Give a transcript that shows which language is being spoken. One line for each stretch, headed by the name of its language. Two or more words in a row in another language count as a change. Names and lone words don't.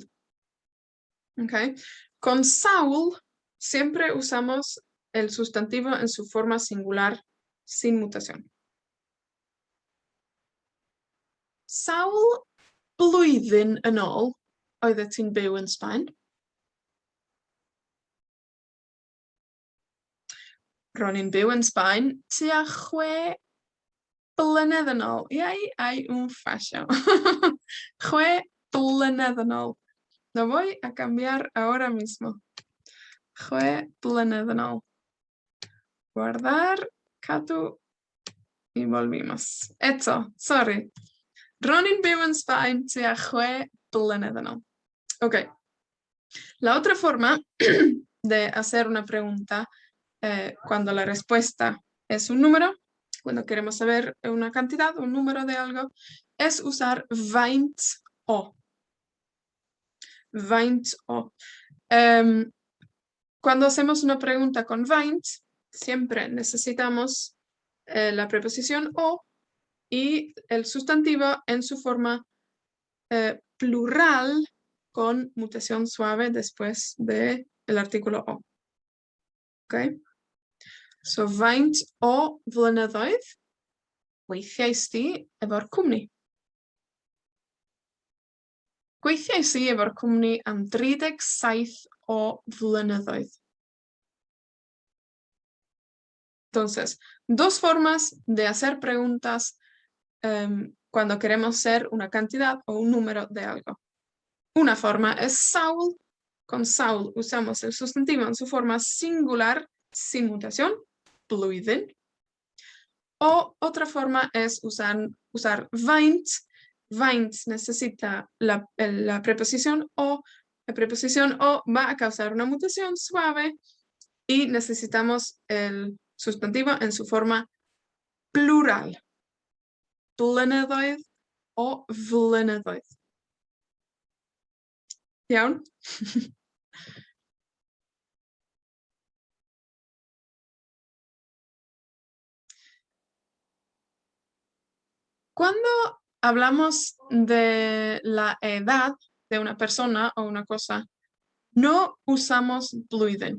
Spanish: ¿Okay? Con sawl siempre usamos el sustantivo en su forma singular sin mutación.
Welsh: Sawl blwyddyn yn ôl oeddet ti'n byw yn Sbaen? Ro'n i'n byw yn Sbaen tua 6 blynedd yn ôl.
Spanish: Y hay un fallo.
Welsh: 6 blynedd yn ôl.
Spanish: Lo voy a cambiar ahora mismo.
Welsh: 6 blynedd yn ôl.
Spanish: Guardar, cadw, y volvimos.
Welsh: Eto, sorry. Ro'n i'n byw yn Sbaen tua 6 blynedd yn ôl.
Spanish: Ok. La otra forma de hacer una pregunta cuando la respuesta es un número, cuando queremos saber una cantidad, un número de algo, es usar
Welsh: faint o. Faint o.
Spanish: Cuando hacemos una pregunta con faint, siempre necesitamos la preposición o y el sustantivo en su forma plural con mutación suave después del artículo o. Okay?
Welsh: So, faint o flynyddoedd weithiais di efo'r cwmni? Gweithiais i efo'r cwmni am 37 o flynyddoedd.
Spanish: Entonces, dos formas de hacer preguntas cuando queremos ser una cantidad o un número de algo. Una forma es sawl con Saul usamos el sustantivo en su forma singular sin mutación, blwyddyn. O otra forma es usar faint. Faint necesita la preposición o. La preposición o va a causar una mutación suave y necesitamos el sustantivo en su forma plural.
Welsh: Blynyddoedd o flynyddoedd. Iawn?
Spanish: Cuando hablamos de la edad de una persona o una cosa, no usamos blwyddyn.